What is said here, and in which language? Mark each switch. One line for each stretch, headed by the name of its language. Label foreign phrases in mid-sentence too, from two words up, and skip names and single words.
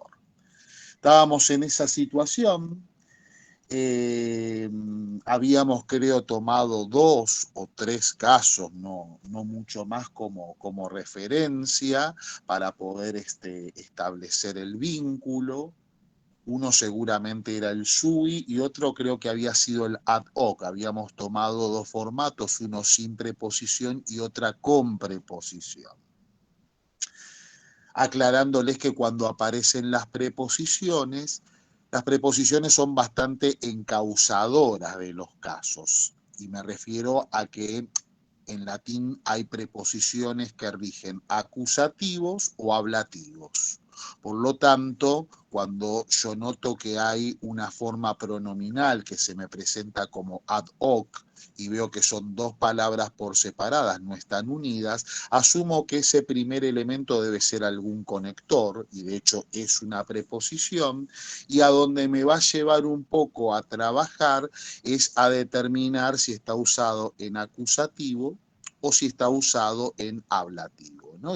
Spanish: Estábamos en esa situación, habíamos creo tomado 2 o 3 casos, no mucho más como referencia para poder establecer el vínculo. Uno seguramente era el SUI y otro creo que había sido el
Latin: ad hoc.
Spanish: Habíamos tomado 2 formatos, uno sin preposición y otra con preposición. Aclarándoles que cuando aparecen las preposiciones son bastante encausadoras de los casos. Y me refiero a que en latín hay preposiciones que rigen acusativos o ablativos. Por lo tanto, cuando yo noto que hay una forma pronominal que se me presenta como
Latin: ad hoc
Spanish: y veo que son 2 palabras por separadas, no están unidas, asumo que ese primer elemento debe ser algún conector, y de hecho es una preposición, y a donde me va a llevar un poco a trabajar es a determinar si está usado en acusativo o si está usado en ablativo, ¿no?